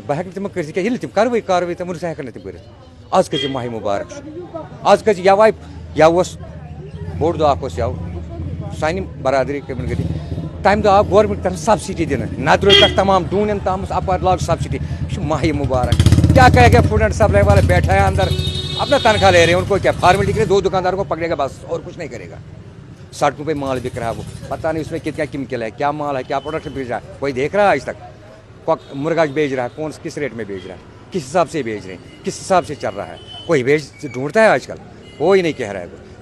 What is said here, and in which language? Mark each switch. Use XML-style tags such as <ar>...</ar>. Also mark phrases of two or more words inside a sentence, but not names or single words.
<ks>بہٕ ہٮ۪کہٕ نہٕ تِمن کٔرِتھ کیٛاہ ییٚلہِ تِم کاروٲیی تِمن ہٮ۪کَن نہٕ تِم کٔرِتھ. آز کٔژِ ماہِ مُبارک چھُ آز کٔژِ یَوٕ اوس بوٚڑ دۄہ اکھ اوس یَوٕ سانہِ برادری کٔمِٹی تَمہِ دۄہ آو گورمنٹ طرفہٕ سبسڈی دِنہٕ نَدرو پٮ۪ٹھ تمام ڈوٗنٮ۪ن تام اپار لاگ سبسڈی یہِ چھُ ماہِ مُبارک.</ks> <ur>کیا کرے گا</ur> <en>food and supply</en> <ur>والا بیٹھا ہے اندر اپنا تنخواہ لے رہے ہیں ان کو کیا فارملٹی کے لیے 2 دکانداروں کو پکڑے گا بس اور کچھ نہیں کرے گا. سڑکوں پہ مال بک رہا ہے وہ پتہ نہیں اس میں کتنا کیمیکل ہے کیا مال ہے کیا پروڈکٹ بیچ رہا ہے کوئی دیکھ رہا ہے آج تک. مرغا بیچ رہا ہے کس ریٹ میں بیچ رہا ہے کس حساب سے بیچ رہے ہیں کس حساب سے چل رہا ہے کوئی ڈھونڈتا ہے آج کل کوئی نہیں کہہ رہا ہے.</ur>